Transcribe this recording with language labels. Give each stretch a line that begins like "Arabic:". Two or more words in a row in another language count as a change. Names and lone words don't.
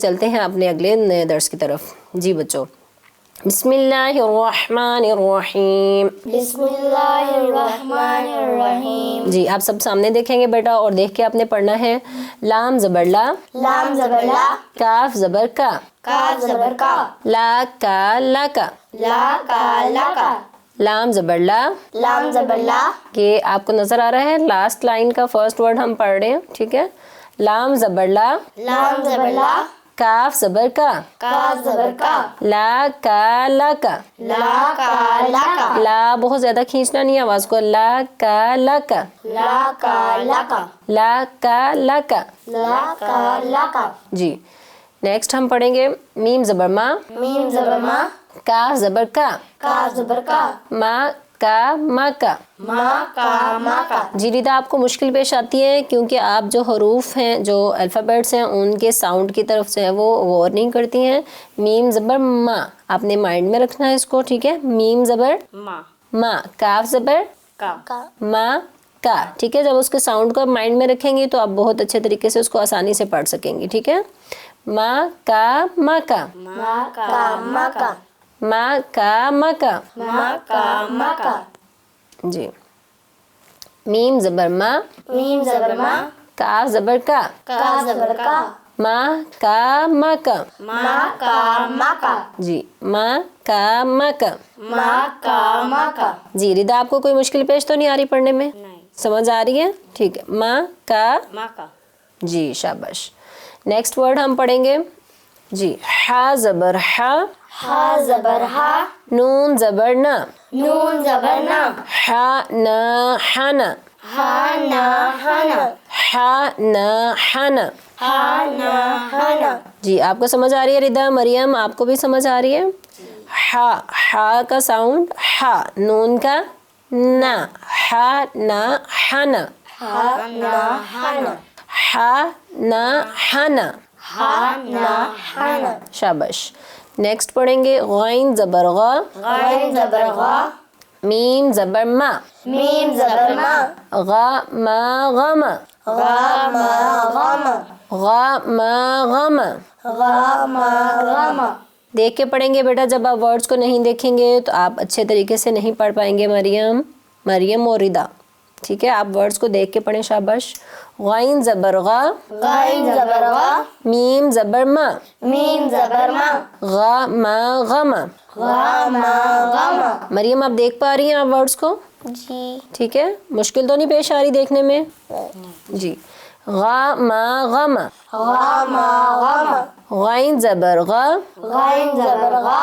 Urdu: چلتے ہیں اپنے اگلے نئے درس کی طرف. جی بچوں،
Arabic: بسم اللہ الرحمن الرحیم. بسم اللہ الرحمن الرحیم.
Urdu: جی آپ سب سامنے دیکھیں گے بیٹا اور دیکھ کے آپ نے پڑھنا ہے. لام زبر لا. لام زبر لا. کاف زبر کا. کاف زبر کا, لا کا لا کا, لا کا لا کا, لام زبر لا. لام زبر لا, یہ آپ کو نظر آ رہا ہے,
English: last line
Urdu: کا
English: first word
Urdu: ہم پڑھ رہے ہیں، ٹھیک ہے. لام زبر لا, لام زبر لا, کاف زبر کا, کاف زبر کا, لا کا لا کا. لا کا لا کا, لا بہت زیادہ کھینچنا نہیں آواز کو, لا کا لا کا, لا کا لا کا, لا کا لا کا. لا کا لا کا, جی نیکسٹ ہم پڑھیں گے میم زبر ما, میم زبر ما, کاف زبر کا, کاف زبر کا, ما کا ما کا. ما کا ما کا. جی ردا آپ کو مشکل پیش آتی ہے کیونکہ آپ جو حروف ہیں، جو الفابیٹس ہیں، ان کے ساؤنڈ کی طرف سے ہے وہ غور نہیں کرتی ہیں. میم زبر ما آپ نے مائنڈ میں رکھنا ہے اس کو، ٹھیک ہے. میم زبر ما، کاف زبر کا, ما کا، ٹھیک ہے. جب اس کے ساؤنڈ کو آپ مائنڈ میں رکھیں گی تو آپ بہت اچھے طریقے سے اس کو آسانی سے پڑھ سکیں گی، ٹھیک ہے. ما کا ما کا, ما کا ما کا, ما کا ما کا. ما کا ما کا. جی میم زبر ما, میم زبر ما, کاف زبر کا, کاف زبر کا, ما کا ما کا. ما کا ما کا, جی ما کا ما کا. ما کا ما کا. جی ردا آپ کو کوئی مشکل پیش تو نہیں آ رہی پڑھنے میں? نہیں. سمجھ آ رہی ہے، ٹھیک ہے۔ ما کا, ما کا. جی شاباش.
English: next word
Urdu: ہم پڑھیں گے جی ہا زبر ہا, ہا زبر ہا, نون زبر نا, نون زبر نا, ہا نا ہانا, ہا نا ہانا, ہا نا ہانا. ہا نا ہانا. جی آپ کو سمجھ آ رہی ہے ردا? مریم آپ کو بھی سمجھ آ رہی ہے? ہا کا ساؤنڈ ہا، نون کا نا, ہا نا ہانا, ہا نا ہانا, ہا نا ہانا. ہا نا ہانا. شاباش. نیکسٹ پڑھیں گے غین زبر غا, غین زبر غا, میم زبر ما, میم زبر ما, غا ما غما, غا ما غاما, غا ما غما. غا ما غاما. دیکھ کے پڑھیں گے بیٹا، جب آپ ورڈز کو نہیں دیکھیں گے تو آپ اچھے طریقے سے نہیں پڑھ پائیں گے مریم اور ردا، ٹھیک ہے. آپ ورڈز کو دیکھ کے پڑھیں، شاباش. غین زبر غا, غین زبر غا, میم زبر ما, میم زبر ما, غا ما غما. غا ما غاما. مریم آپ دیکھ پا رہی ہیں آپ ورڈز کو? جی. ٹھیک ہے، مشکل تو نہیں پیش آ رہی دیکھنے میں? جی غا ما غما, غا ما غاما, غین زبر غا, غین زبر غا,